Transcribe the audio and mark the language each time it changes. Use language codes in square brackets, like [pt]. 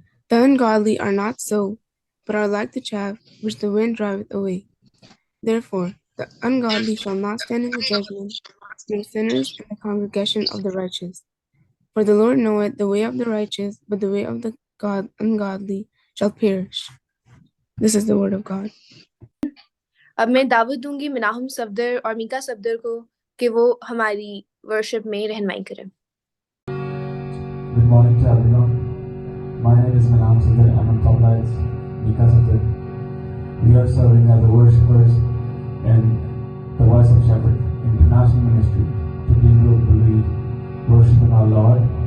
[en] The ungodly are not so, but are like the chaff which the wind driveth away. Therefore the ungodly shall not stand in the judgment, nor sinners in the congregation of the righteous. For the Lord knoweth the way of the righteous, but the way of the ungodly shall perish. This is the word of God. [hi] अब मैं दावत दूंगी मिनाहम सफदर और मीका सफदर को कि वो हमारी worship में रहनुमाई करें। [en] Good morning to everyone. My name is Manam Sudhir. I'm a tablaist because of it. We are serving as the worshippers in the Voice of Shepherd International Ministry to people who believe worshiping our Lord.